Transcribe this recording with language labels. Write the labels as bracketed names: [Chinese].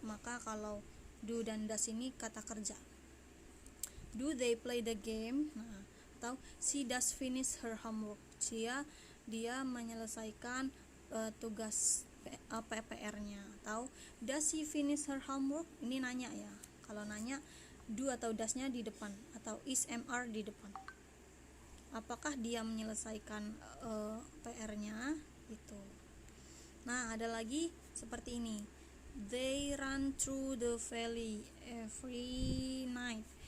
[Indonesian] Maka kalau do dan does ini kata kerja. [English] Do they play the game? [Indonesian] Nah, atau [English] she does finish her homework. [Indonesian] Dia menyelesaikan tugas PR-nya. Atau [English] does she finish her homework? [Indonesian] Ini nanya ya. Kalau nanya, do atau does-nya di depan atau is MR di depan. Apakah dia menyelesaikan PR-nya gitu. Nah, ada lagi seperti ini. [English] They run through the valley every night.